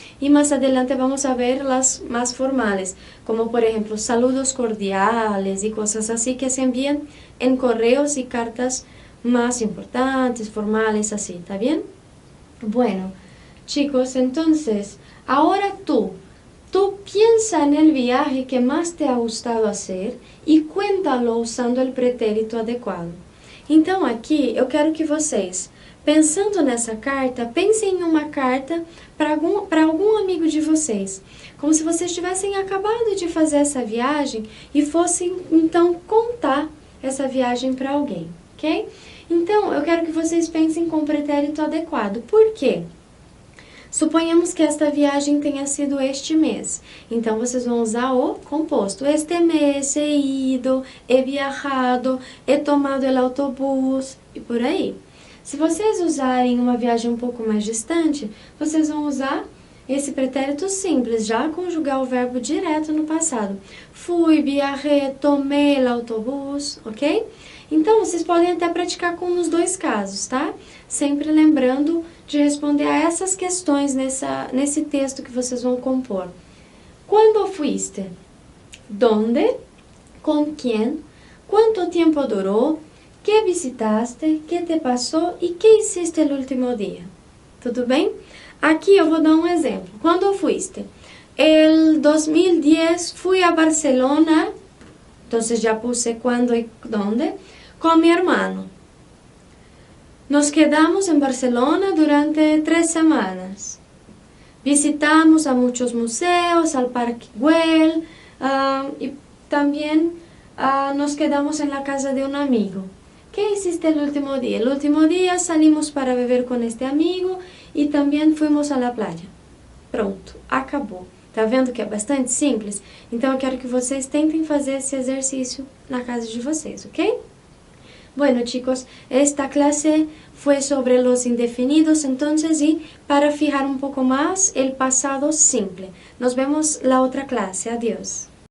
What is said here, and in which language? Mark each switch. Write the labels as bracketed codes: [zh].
[es] Y más adelante vamos a ver las más formales, como por ejemplo saludos cordiales y cosas así que se envían en correos y cartas más importantes, formales, así, ¿está bien? Bueno, chicos, entonces, ahora tú piensa en el viaje que más te ha gustado hacer e cuéntalo usando [pt] o pretérito adequado. Então aqui eu quero que vocês, pensando nessa carta, pensem em uma carta para algum amigo de vocês, como se vocês tivessem acabado de fazer essa viagem e fossem então contar essa viagem para alguém, ok? Então eu quero que vocês pensem com o pretérito adequado. Por quê? Suponhamos que esta viagem tenha sido este mês, então vocês vão usar o composto. Este mês [es] he ido, he viajado, he tomado el autobús e por aí. [pt] Se vocês usarem uma viagem um pouco mais distante, vocês vão usar esse pretérito simples, já conjugar o verbo direto no passado. [es] Fui, viajé, tomei el autobús, ok? [pt] Então, vocês podem até praticar com os dois casos, tá? Sempre lembrando de responder a essas questões nesse texto que vocês vão compor. [es] Quando fuiste? ¿Dónde? ¿Con quién? ¿Cuánto tiempo duró? ¿Qué visitaste? ¿Qué te pasó? ¿Y qué hiciste el último día? [pt] Tudo bem? Aqui eu vou dar um exemplo. [es] Quando fuiste? El 2010 fui a Barcelona, entonces ya puse cuándo y dónde, con mi hermano. Nos quedamos en Barcelona durante 3 semanas. Visitamos a muchos museos, al Parque Güell, y también nos quedamos en la casa de un amigo. ¿Qué hiciste el último día? El último día salimos para beber con este amigo [pt] e também fomos à [es] la playa. [pt] Pronto, acabou. Tá vendo que é bastante simples? Então eu quero que vocês tentem fazer esse exercício na casa de vocês, ok? [es] Bueno, chicos, esta clase fue sobre los indefinidos, entonces, y para fijar un poco más el pasado simple. Nos vemos la otra clase. Adiós.